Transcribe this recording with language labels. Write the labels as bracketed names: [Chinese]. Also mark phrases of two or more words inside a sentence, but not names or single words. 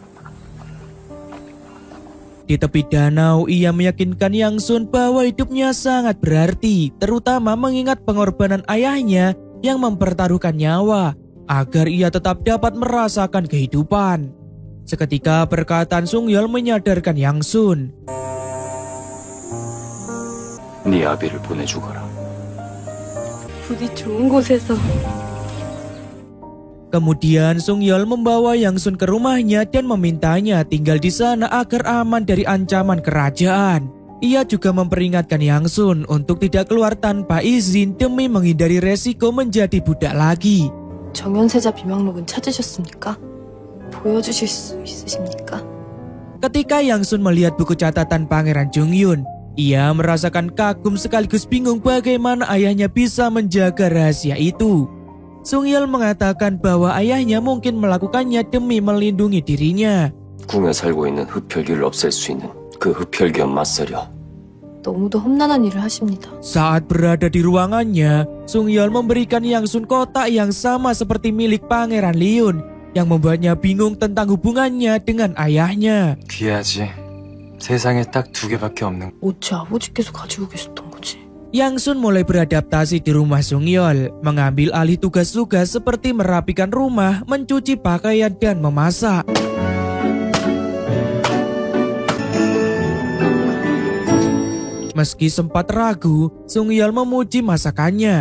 [Indonesian] Di tepi danau, ia meyakinkan Yang Sun bahwa hidupnya sangat berarti, terutama mengingat pengorbanan ayahnya yang mempertaruhkan nyawa agar ia tetap dapat merasakan kehidupan. Seketika perkataan Sung-yeol menyadarkan Yang Sun. [Korean] 네 아비를 보내주거라. 부디 좋은 곳에서. [Indonesian] Kemudian Sung-yeol membawa Yang Sun ke rumahnya dan memintanya tinggal di sana agar aman dari ancaman kerajaan. Ia juga memperingatkan Yang Sun untuk tidak keluar tanpa izin demi menghindari resiko menjadi budak lagi. [Korean] 정연세자 비명록은 찾으셨습니까? 보여주실 수 있으십니까? [Indonesian] Ketika Yang Sun melihat buku catatan Pangeran Jong-hyun, ia merasakan kagum sekaligus bingung bagaimana ayahnya bisa menjaga rahasia itu. Sung-yeol mengatakan bahwa ayahnya mungkin melakukannya demi melindungi dirinya. [Korean] 궁에 살고 있는 흡혈귀를 없앨 수 있는 그 흡혈귀와 맞서려 너무도 험난한 일을 하십니다. [Indonesian] Saat berada di ruangannya, Sung-yeol memberikan Yang Sun kotak yang sama seperti milik Pangeran Leon yang membuatnya bingung tentang hubungannya dengan ayahnya. [Korean] 귀하지. 세상에 딱 2개밖에 없는. 어찌 아버지께서 가지고 계셨던 거지? [Indonesian] Yang Sun mulai beradaptasi di rumah Sung-yeol, mengambil alih tugas-tugas seperti merapikan rumah, mencuci pakaian, dan memasak. Meski sempat ragu, Sung-yeol memuji masakannya.